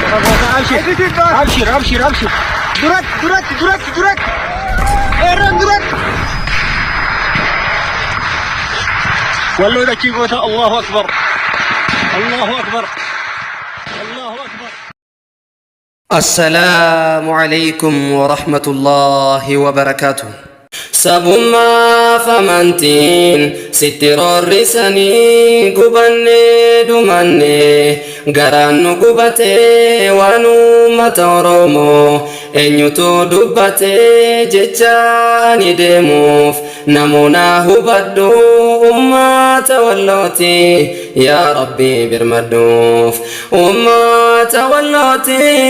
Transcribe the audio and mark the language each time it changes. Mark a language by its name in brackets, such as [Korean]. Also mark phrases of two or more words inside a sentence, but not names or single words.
[Oromo] Abshir, abshir, abshir. Durat, durat, durat, durat. Eeran durat. Walloo dachii goota. [Arabic] الله أكبر. الله أكبر. الله أكبر. السلام عليكم ورحمة الله وبركاته. [Oromo] Sabummaa famantiin sitti roorrisanii gubannee dhumannee garaan nu gubatee waan uummata Oromoo eenyutu dubbatee jecha ani deemuuf namoota hubadhu uummata Wallooti yaa Rabbi birmadhuuf uummata Wallooti